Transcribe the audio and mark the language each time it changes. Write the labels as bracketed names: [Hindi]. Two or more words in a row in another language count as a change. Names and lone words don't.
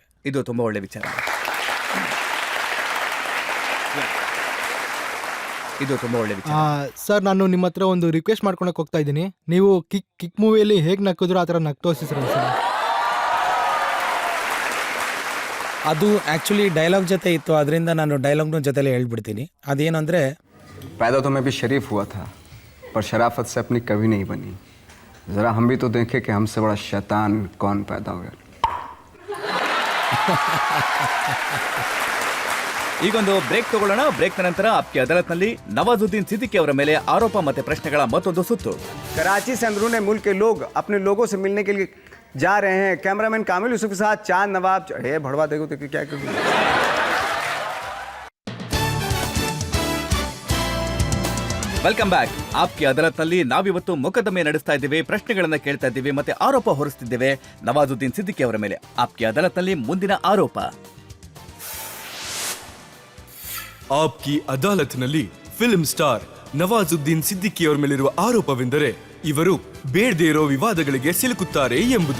[Kannada] ಇದು ತುಂಬಾ ಒಳ್ಳೆ ವಿಚಾರ. ಇದು ತುಂಬಾ ಒಳ್ಳೆ ವಿಚಾರ. ಸರ್, ನಾನು ನಿಮ್ಮ ಹತ್ರ ಒಂದು ರಿಕ್ವೆಸ್ಟ್ ಮಾಡ್ಕೊಳಕ್ ಹೋಗ್ತಾ ಇದ್ದೀನಿ. ನೀವು ಕಿಕ್ ಮೂವಿಯಲ್ಲಿ ಹೇಗೆ ನಕ್ಕಿದ್ರು ಆ ಥರ ನಕ್ ತೋರಿಸಿದ್ರಲ್ಲ ಸರ್. ಅದು ಆ್ಯಕ್ಚುಲಿ ಡೈಲಾಗ್ ಜೊತೆ ಇತ್ತು, ಅದರಿಂದ ನಾನು ಡೈಲಾಗ್ನ ಜೊತೆಲೇ ಹೇಳ್ಬಿಡ್ತೀನಿ. ಅದೇನಂದರೆ, [Hindi] पैदा तो मैं भी शरीफ हुआ था, पर शराफत से अपनी कभी नहीं बनी. ज़रा हम भी तो देखें कि हमसे बड़ा शैतान कौन पैदा हुआ. [Kannada] ಈಗೊಂದು ಬ್ರೇಕ್ ತಗೊಳ್ಳೋಣ. ಬ್ರೇಕ್ ನಂತರ ಆಪ್ಕಿ ಅದಾಲತ್ನಲ್ಲಿ ನವಾಜುದ್ದೀನ್ ಸಿದ್ದಿಕಿ ಅವರ ಮೇಲೆ ಆರೋಪ ಮತ್ತೆ ಪ್ರಶ್ನೆಗಳ ಮತ್ತೊಂದು ಸುತ್ತು. [Hindi] कराची से अंदरून मुल्क के लोग अपने लोगों से मिलने के लिए जा रहे हैं. कैमरामैन कामिल यूसुफ के साथ चांद नवाब. हे भड़वा देखो तो क्या करूँ. [English] Welcome back. [Kannada] ಆಪ್ಕಿ ಅದಾಲತ್ನಲ್ಲಿ ನಾವಿವತ್ತು ಮೊಕದ್ದಮೆ ನಡೆಸ್ತಾ ಇದ್ದೇವೆ, ಪ್ರಶ್ನೆಗಳನ್ನ ಕೇಳ್ತಾ ಇದ್ದೇವೆ, ಮತ್ತೆ ಆರೋಪ ಹೊರಿಸ್ತಿದ್ದೇವೆ ನವಾಜುದ್ದೀನ್ ಸಿದ್ದಿಕಿ ಅವರ ಮೇಲೆ. ಆಪ್ಕಿ ಅದಾಲತ್ನಲ್ಲಿ ಮುಂದಿನ ಆರೋಪ. ಆಪ್ಕಿ ಅದಾಲತ್ನಲ್ಲಿ [English] film star [Kannada] ನವಾಜುದ್ದೀನ್ ಸಿದ್ದಿಕಿಯವರ ಮೇಲಿರುವ ಆರೋಪವೆಂದರೆ ಇವರು ಬೇಡದೇ ಇರೋ ವಿವಾದಗಳಿಗೆ ಸಿಲುಕುತ್ತಾರೆ ಎಂಬುದು.